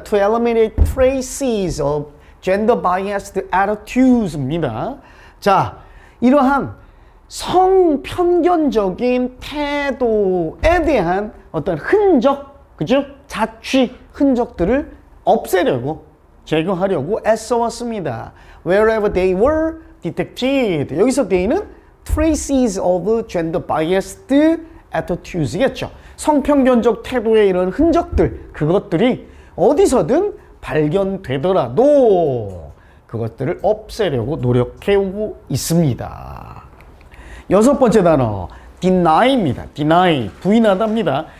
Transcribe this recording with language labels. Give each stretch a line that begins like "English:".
English: To eliminate traces of gender biased attitudes입니다.
Korean: 자, 이러한 성편견적인 태도에 대한 어떤 흔적, 그죠? 자취 흔적들을 없애려고, 제거하려고 애써 왔습니다.
English: Wherever they were detected.
Korean: 여기서
English: they는 traces of gender biased attitudes겠죠.
Korean: 성편견적 태도의 이런 흔적들, 그것들이 어디서든 발견되더라도 그것들을 없애려고 노력해오고 있습니다. 6번째 단어 deny입니다. deny, 부인하다입니다.